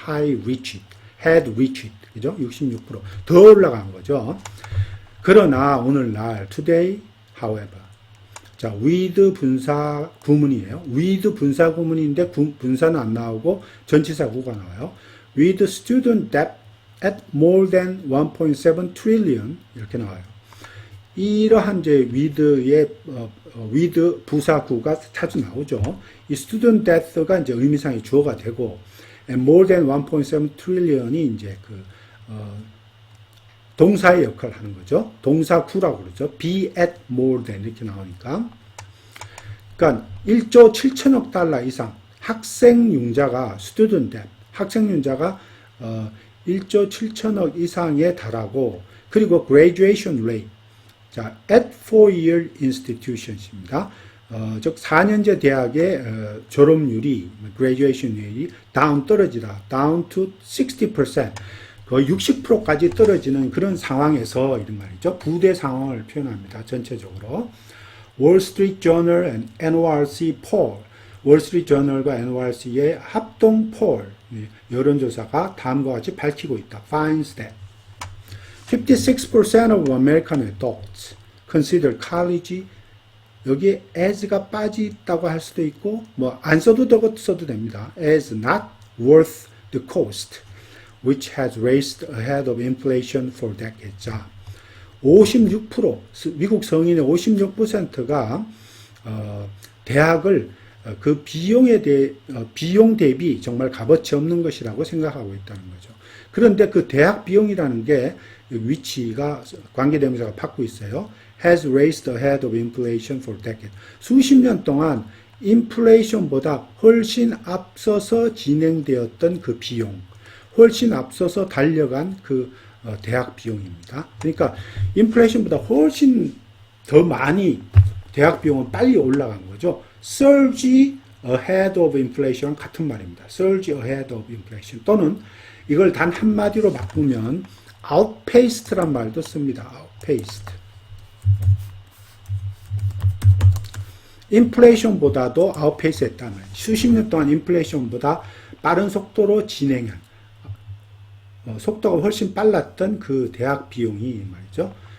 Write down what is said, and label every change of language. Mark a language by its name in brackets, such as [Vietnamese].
[English] had reached [Korean] 그죠? 66%더 올라간 거죠. 그러나 오늘날 [English] today however [Korean] 자 with 분사 구문이에요. with 분사 구문인데 분사는 안 나오고 전치사 구가 나와요. [English] with student debt at more than 1.7 trillion [Korean] 이렇게 나와요. 이러한 이제 with의 with 부사구가 자주 나오죠. 이 student debt가 이제 의미상의 주어가 되고 [English] and more than 1.7 trillion [Korean] 이 이제 동사의 역할을 하는 거죠. 동사구라고 그러죠. [English] be at more than [Korean] 이렇게 나오니까. 그러니까 1조 7천억 달러 이상 학생융자가 student debt, 학생융자가 1조 7천억 이상에 달하고 그리고 graduation rate, 자 [English] at 4-year institutions [Korean] 입니다. 즉 4년제 대학의 졸업률이 graduation rate이 떨어지다. [English] down to 60%. [Korean] 거의 60%까지 떨어지는 그런 상황에서 이런 말이죠. 부대 상황을 표현합니다. 전체적으로. Wall Street Journal and NORC poll, 월스트리트 저널과 NORC의 합동 폴, 여론조사가 다음과 같이 밝히고 있다. [English] finds that 56% of American adults consider college, [Korean] 여기에 as가 빠지있다고 할 수도 있고 뭐 안 써도 써도 됩니다. [English] as not worth the cost, which has raced ahead of inflation for decades. [Korean] 자, 56%, 미국 성인의 56%가 대학을 그 비용 대비 정말 값어치 없는 것이라고 생각하고 있다는 거죠. 그런데 그 대학 비용이라는 게 위치가 관계대명사가 받고 있어요. [English] has raced ahead of inflation for decades. [Korean] 수십 년 동안 인플레이션보다 훨씬 앞서서 진행되었던 그 비용, 훨씬 앞서서 달려간 그 대학 비용입니다. 그러니까 인플레이션보다 훨씬 더 많이 대학 비용은 빨리 올라간 거죠. [English] surge ahead of inflation [Korean] 같은 말입니다. [English] surge ahead of inflation [Korean] 또는 이걸 단 한마디로 바꾸면 outpaced란 말도 씁니다. [English] outpaced. [Korean] 인플레이션보다도 outpace 했다는 말이에요. 수십 년 동안 인플레이션보다 빠른 속도로 진행한 속도가 훨씬 빨랐던 그 대학 비용이 말이죠.